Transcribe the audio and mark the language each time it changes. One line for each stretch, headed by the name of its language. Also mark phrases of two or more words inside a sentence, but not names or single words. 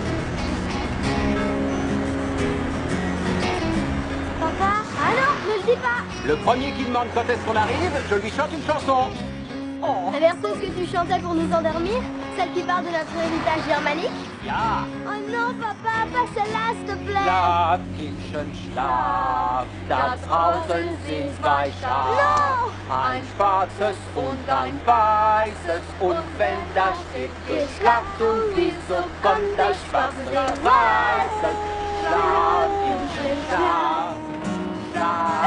French: Papa? Ah non, ne le dis pas. Le premier qui demande quand est-ce qu'on arrive, je lui chante une chanson. Oh. La version que tu chantais pour nous endormir? Celle qui parle de notre héritage germanique? Ja. Oh non, papa, pas celle-là, s'il te plaît.
German: Schlaf, Kindchen, schlaf, da draußen sind zwei Schafe.
French: Non!
German: Ein schwarzes und ein weißes. Und wenn da steht geschlaft und wieso kommt das Schwarze der Weiße? Schlaf, Kindchen, schlaf, schlaf.